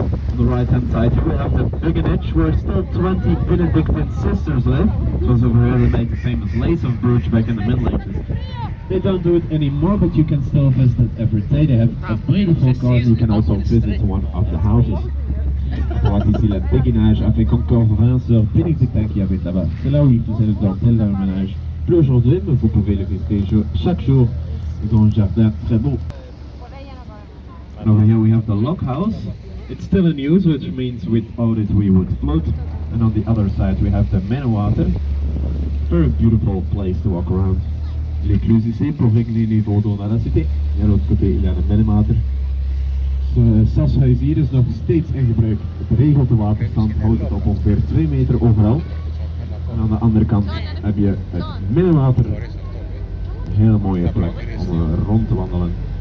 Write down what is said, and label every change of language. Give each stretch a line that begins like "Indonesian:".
English: On the right hand side here we have the Bugenich, where still 20 Benedictine sisters live. It was over here they made the famous lace of Bruges back in the Middle Ages. They don't do it anymore, but you can still visit it every day. They have a beautiful garden, you can also visit one of the houses.
French: Droite ici la béguinage avec encore 20 sœurs bénédictines qui habitent là-bas. C'est là où ils faisaient le dentelle dans le ménage. Plus aujourd'hui, mais vous pouvez le visiter chaque jour dans le jardin très beau.
English: And over here we have the log house. It's still in use, which means without it we would float. And on the other side we have the Minnewater. Very beautiful place to walk around.
French: L'écluse ici pour régler les niveau d'eau dans la cité. Et à l'autre côté il y a de Minnewater.
Dutch: Het sashuis hier is nog steeds in gebruik. Het regelt de waterstand, houdt het op ongeveer 2 meter overal. En aan de andere kant heb je het Minnewater. Een heel mooie plek om rond te wandelen.